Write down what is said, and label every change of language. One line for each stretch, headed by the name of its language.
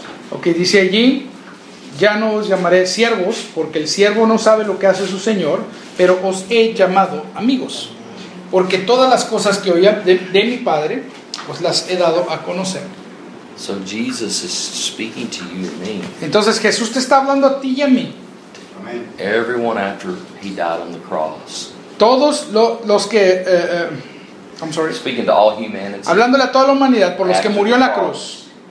Spanish: Ok, dice allí, ya no os llamaré siervos, porque el siervo no sabe lo que hace su Señor, pero os he llamado amigos, porque todas las cosas que oía de mi Padre, os las he dado a conocer.
English: So Jesus is speaking to you and me.
Spanish: Entonces Jesús te está hablando a ti y a mí.
English: Amen. Everyone after he died on the cross.
Spanish: Todos los que...
English: I'm sorry. Speaking to all humanity.
Spanish: Hablándole a toda la humanidad por los que murió en la cruz.